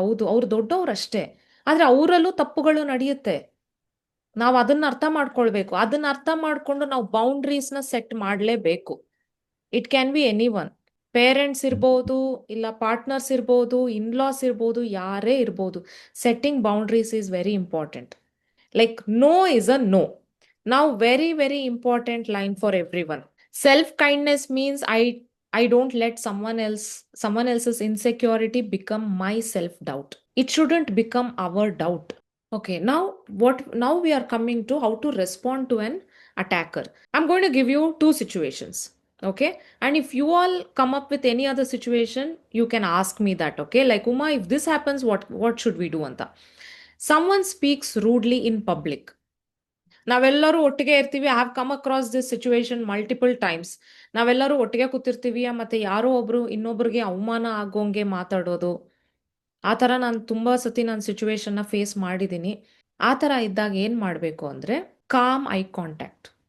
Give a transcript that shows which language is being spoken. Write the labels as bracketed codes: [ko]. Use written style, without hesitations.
[kn] ಹೌದು, ಅವ್ರು ದೊಡ್ಡವ್ರು ಅಷ್ಟೇ, ಆದರೆ ಅವರಲ್ಲೂ ತಪ್ಪುಗಳು ನಡೆಯುತ್ತೆ. ನಾವು ಅದನ್ನ ಅರ್ಥ ಮಾಡ್ಕೊಳ್ಬೇಕು. ಅದನ್ನ ಅರ್ಥ ಮಾಡ್ಕೊಂಡು ನಾವು ಬೌಂಡ್ರೀಸ್ನ ಸೆಟ್ ಮಾಡಲೇಬೇಕು. [en] It can be any one. [kn] Parents ಇರ್ಬೋದು, ಇಲ್ಲ ಪಾರ್ಟ್ನರ್ಸ್ ಇರ್ಬೋದು, ಇನ್ಲಾಸ್ ಇರ್ಬೋದು, ಯಾರೇ ಇರ್ಬೋದು. [en] Setting boundaries is very important. Like no is a no. Now, very, very important line for everyone. Self-kindness means I don't let someone else's insecurity become my self-doubt. It shouldn't become our doubt. Okay, now we are coming to how to respond to an attacker. I'm going to give you two situations. Okay. And if you all come up with any other situation, you can ask me that. Okay. Like, Uma, if this happens, what should we do? [kn] Anta. [en] Someone speaks rudely in public. [kn] ನಾವೆಲ್ಲರೂ ಒಟ್ಟಿಗೆ ಇರ್ತೀವಿ. [en] I have come across this situation multiple times. [kn] ನಾವೆಲ್ಲರೂ ಒಟ್ಟಿಗೆ ಕೂತಿರ್ತೀವಿ, ಮತ್ತೆ ಯಾರೋ ಒಬ್ರು ಇನ್ನೊಬ್ರಿಗೆ ಅವಮಾನ ಆಗೋಂಗೆ ಮಾತಾಡೋದು. ಆ ಥರ ನಾನು ತುಂಬ ಸತಿ ನಾನು ಸಿಚುವೇಶನ್ನ ಫೇಸ್ ಮಾಡಿದ್ದೀನಿ. ಆ ಥರ ಇದ್ದಾಗ ಏನು ಮಾಡಬೇಕು ಅಂದರೆ, [en] Calm eye contact.